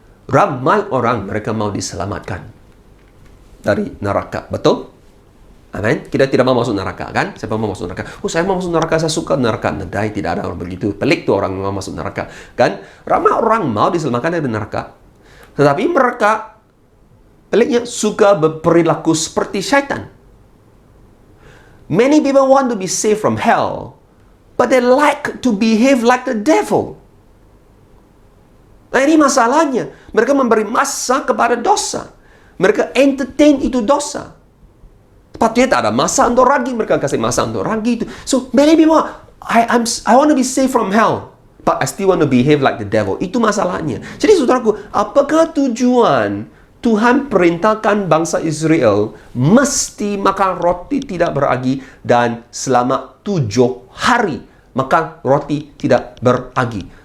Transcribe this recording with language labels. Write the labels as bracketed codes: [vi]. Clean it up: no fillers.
[ms] Ramai orang mereka mau diselamatkan dari neraka. Betul? Amin. Kita tidak mau masuk neraka, kan? Siapa mau masuk neraka? Oh, saya mau masuk neraka, saya suka neraka. Nadai, tidak ada orang begitu. Pelik tuh orang mau masuk neraka, kan? Ramai orang mau diselamatkan dari neraka, tetapi mereka peliknya suka berperilaku seperti syaitan. [en] Many people want to be saved from hell, but they like to behave like the devil. [ms] Nah, ini masalahnya. Mereka memberi masa kepada dosa. Mereka entertain itu dosa. Patutnya tak ada masa untuk ragi. Mereka kasih masa untuk ragi itu. [en] So, many people, I want to be saved from hell, but I still want to behave like the devil. [ms] Itu masalahnya. Jadi, saudaraku, apakah tujuan Tuhan perintahkan bangsa Israel mesti makan roti tidak beragi dan selama 7 hari makan roti tidak beragi?